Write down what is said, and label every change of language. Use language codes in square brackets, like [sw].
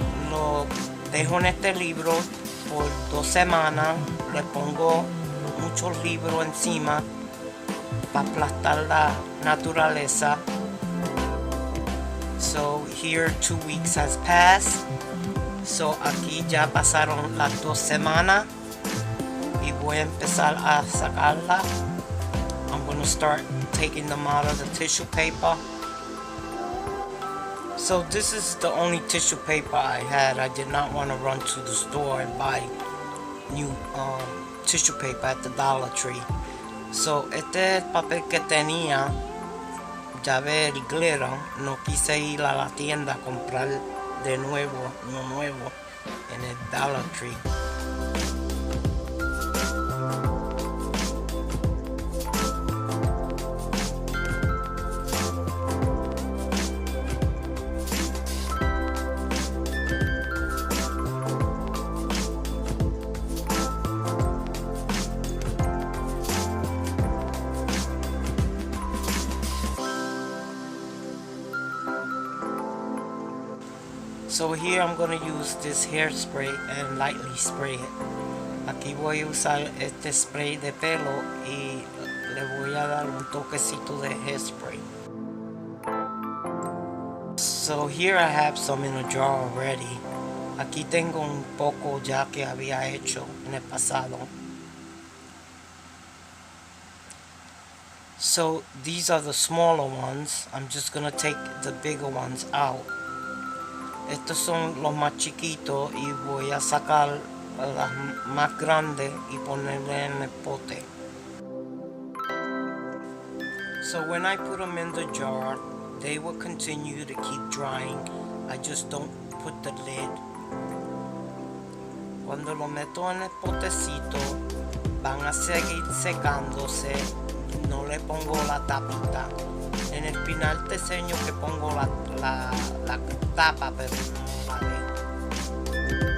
[es] Lo dejo en este libro por 2 semanas, le pongo muchos libros encima para aplastar la naturaleza. [en] So here 2 weeks has passed. [es] So aquí ya pasaron las 2 semanas y voy a empezar a sacarla. [en] I'm going to start taking them out of the tissue paper. So this is the only tissue paper I had. I did not want to run to the store and buy new tissue paper at the Dollar Tree. [es] So este es el papel que tenía. Ya ve el glitter. No quise ir a la tienda a comprar de nuevo, no nuevo, en el Dollar Tree. [en] So here I'm going to use this hairspray and lightly spray it. [es] Aquí voy a usar este spray de pelo y le voy a dar un toquecito de hairspray. [en] So here I have some in a jar already. [es] Aquí tengo un poco ya que había hecho en el pasado. [en] So these are the smaller ones. I'm just gonna take the bigger ones out. [es] Estos son los más chiquitos y voy a sacar las más grandes y ponerle en el pote. [en] So when I put them in the jar, they will continue to keep drying. I just don't put the lid. [es] Cuando lo meto en el potecito, van a seguir secándose. No le pongo la tapita. En el final te enseño que pongo la tapa, pero no la dejo.